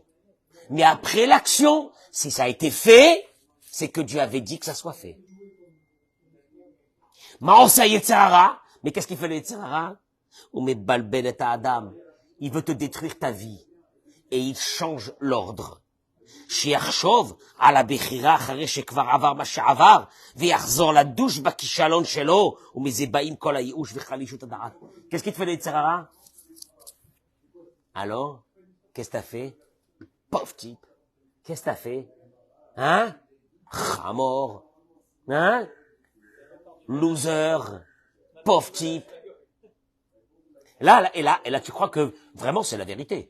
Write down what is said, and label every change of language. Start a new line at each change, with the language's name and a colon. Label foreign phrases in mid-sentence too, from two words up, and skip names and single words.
French: Mais après l'action, si ça a été fait, c'est que Dieu avait dit que ça soit fait.
Hebrew: מה עושה יצר הרע,
French: mais qu'est-ce qu'il fait le Yetzirara?
Hebrew: ומבלבל את האדם,
French: il veut te détruire ta vie. Et il change l'ordre.
Hebrew: שיחשוב על הבחירה אחרי שכבר עבר מה שעבר, ויחזור לדוש בכישלון שלו, ומזה באים כל הייאוש וחלישות הדעת.
French: Qu'est-ce qui te fait le Yetzer Hara? Alors, qu'est-ce que t'as fait? Pauvre type. Qu'est-ce que t'as fait? Hein? Chamor. Hein? Loser. Pauvre type. Là, tu crois que vraiment c'est la vérité.